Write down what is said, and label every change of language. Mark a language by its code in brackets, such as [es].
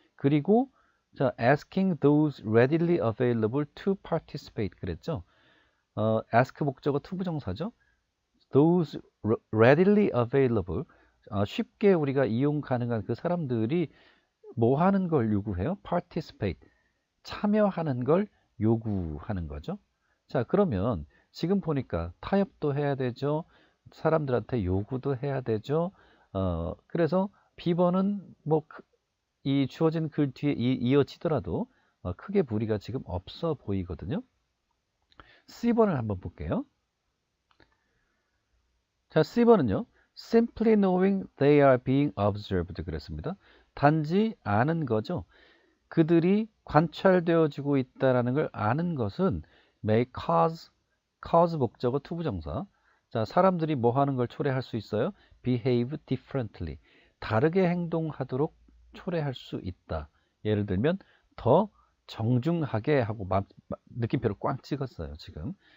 [ko] 그리고 자, [en] asking those readily available to participate [ko] 그랬죠. ask 목적어 투부정사죠. [en] those readily available [ko] 쉽게 우리가 이용 가능한 그 사람들이 뭐 하는 걸 요구해요? participate 참여하는 걸 요구하는 거죠. 자, 그러면 지금 보니까 타협도 해야 되죠. 사람들한테 요구도 해야 되죠. 그래서 B번은 뭐 이 주어진 글 뒤에 이어지더라도 크게 무리가 지금 없어 보이거든요. C번을 한번 볼게요. 자, C번은요. [en] Simply knowing they are being observed [ko] 그랬습니다. 단지 아는 거죠. 그들이 관찰되어지고 있다는 걸 아는 것은 [en] may cause [ko] 목적어 투부정사. 자, 사람들이 뭐 하는 걸 초래할 수 있어요? [en] behave differently. [ko] 다르게 행동하도록 초래할 수 있다. 예를 들면 더 정중하게 하고 느낌표를 꽝 찍었어요, 지금.